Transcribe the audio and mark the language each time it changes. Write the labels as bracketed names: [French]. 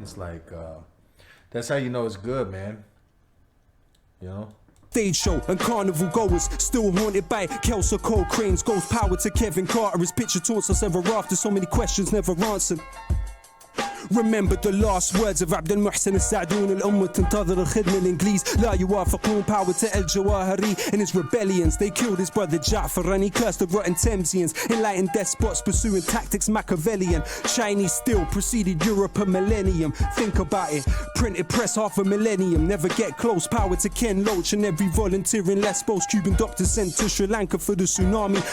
[English] It's like that's how you know it's good, man. You know. Stage show and carnival goers still haunted by Kelso Cole Cranes. Goes power to Kevin Carter. His picture taunts us ever after. So many questions never answered. Remember the last words of عبد المحسن السعدون. [Arabic] الأمة تنتظر الخدمة الإنجليز لا يوافقون. [English] Power to El Jawahiri and his rebellions. They killed his brother Ja'far and he cursed the rotten Thamesians. Enlightened despots pursuing tactics Machiavellian. Chinese still preceded Europe a millennium. Think about it. Printed press half a millennium. Never get close. Power to Ken Loach and every volunteer in Lesbos. Cuban doctors sent to Sri Lanka for the tsunami.